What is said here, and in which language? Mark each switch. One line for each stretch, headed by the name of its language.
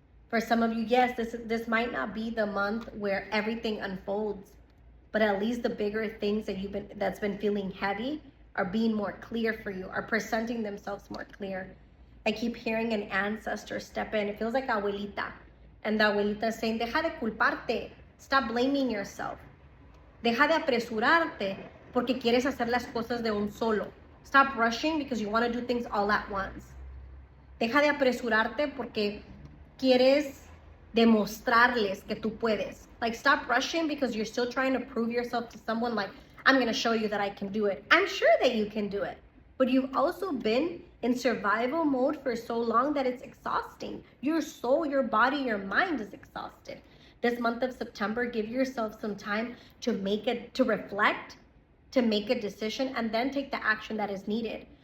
English: For some of you, yes, this might not be the month where everything unfolds, but at least the bigger things that's been feeling heavy are being more clear for you, are presenting themselves more clear. I keep hearing an ancestor step in. It feels like abuelita. And the abuelita is saying,
Spanish: deja de culparte.
English: Stop blaming yourself.
Spanish: Deja de apresurarte porque quieres hacer las cosas de un solo.
English: Stop rushing because you want to do things all at once.
Spanish: Deja de apresurarte porque quieres demostrarles que tú puedes.
English: Like, stop rushing because you're still trying to prove yourself to someone. Like, I'm going to show you that I can do it. I'm sure that you can do it. But you've also been in survival mode for so long that it's exhausting. Your soul, your body, your mind is exhausted. This month of September, give yourself some time to reflect, to make a decision, and then take the action that is needed.